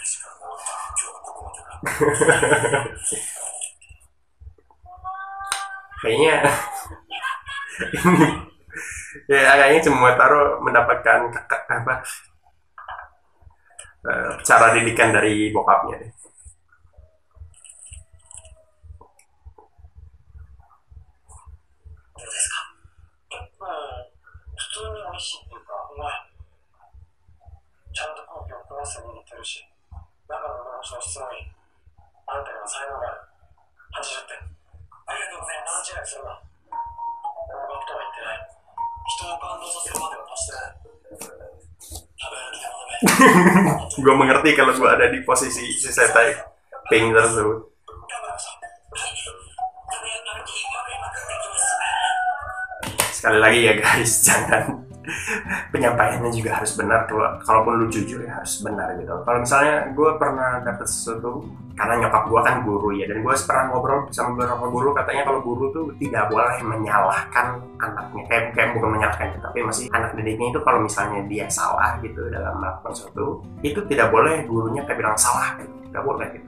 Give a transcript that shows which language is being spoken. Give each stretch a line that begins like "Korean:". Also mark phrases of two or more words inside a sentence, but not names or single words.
Indonesian: Kayaknya ini ya kayaknya semua taruh mendapatkan apa cara didikan dari bokapnya deh.
Japanese: 普通に美味しいっていうか、うまい。ちゃんと空気を含ませて握ってるし、中の梅干しの質もいい。あんたには才能がある。80点。ありがとうございます。勘違いするな。合格とは言ってない。人を感動させるまでは達してない。食べる気でもダメ。
Indonesian: Gue mengerti kalau gue ada di posisi si Setai Pink tersebut. Sekali lagi ya guys, jangan penyampaiannya juga harus benar. Kalaupun lu jujur ya harus benar gitu. Kalau misalnya gue pernah dapet sesuatu, karena nyokap gue kan guru ya, dan gue pernah ngobrol sama beberapa guru, katanya kalau guru tuh tidak boleh menyalahkan anaknya, kayak bukan menyalahkan, tapi masih anak didiknya itu kalau misalnya dia salah gitu dalam melakukan sesuatu, itu tidak boleh gurunya kayak bilang salah gitu, tidak boleh gitu.